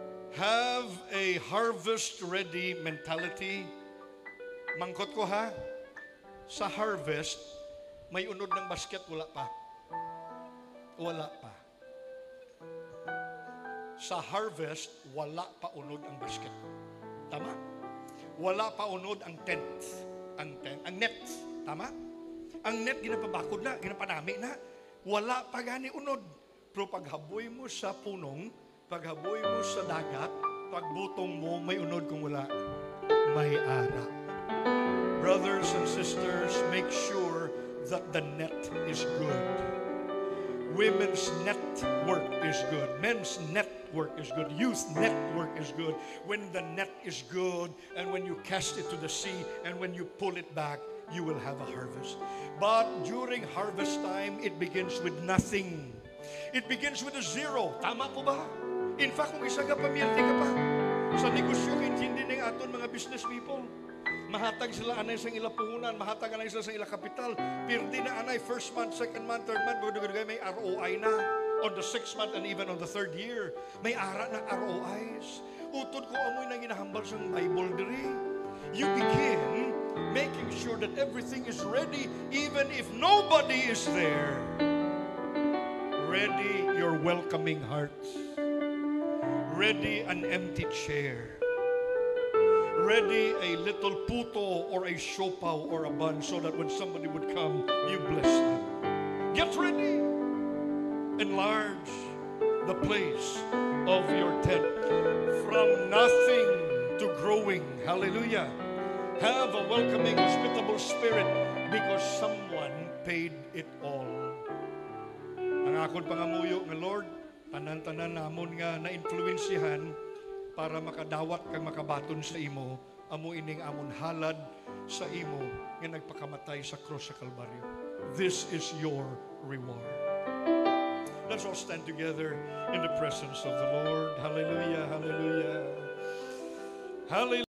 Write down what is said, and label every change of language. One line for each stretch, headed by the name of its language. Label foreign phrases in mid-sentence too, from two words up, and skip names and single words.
English: Have a harvest-ready mentality.
Hiligaynon: Mangkot ko ha, sa harvest, may unod ng basket, wala pa. Wala pa. Sa harvest, wala pa unod ang basket. Tama? Wala pa unod ang tent. Ang net. Tama? Ang net, ginapabakod na, ginapanami na. Wala pa gani unod. Pero paghaboy mo sa punong, paghaboy mo sa dagat, pagbutong mo, may unod kung wala. May ara.
English: Brothers and sisters, make sure that the net is good. Women's network is good. Men's network is good. Youth network is good. When the net is good, and when you cast it to the sea, and when you pull it back, you will have a harvest. But during harvest time, it begins with nothing. It begins with a zero.
Hiligaynon: Tama po ba?
English: In fact,
Hiligaynon: kung isa ka pamilti ka pa, sa negosyo, hindi ng aton mga
English: business people.
Hiligaynon: Mahatag sila anay sa ila puhunan, mahatag anay sila sa ila kapital. Pirdi na anay,
English: first month, second month, third month,
Hiligaynon: may ROI na.
English: On the 6th month and even on the 3rd year,
Hiligaynon: may ara na ROIs. Utod ko amoy nang ginahambal sa Bible diri.
English: You begin making sure that everything is ready even if nobody is there. Ready your welcoming hearts. Ready an empty chair. Ready a little puto or a siopaw or a bun so that when somebody would come, you bless them. Get ready. Enlarge the place of your tent. From nothing to growing. Hallelujah. Have a welcoming, hospitable spirit because someone paid it all.
Hiligaynon: Ang akong pangamuyo ng Lord, tanan-tanan namon nga na-influensyahan para makadawat kang makabaton sa imo, amo ining amon halad sa imo nga nagpakamatay sa cross sa Kalbaryo.
English: This is your reward. Let's all stand together in the presence of the Lord. Hallelujah, hallelujah. Hallelujah.